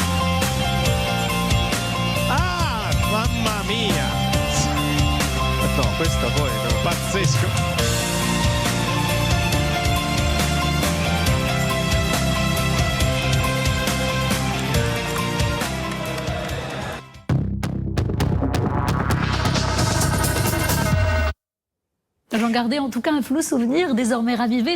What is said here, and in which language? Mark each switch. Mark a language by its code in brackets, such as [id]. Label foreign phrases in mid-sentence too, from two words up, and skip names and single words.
[it] Ah, mamma mia! No, questa poi è pazzesco. [fr] J'en gardais en tout cas un flou souvenir, désormais ravivé.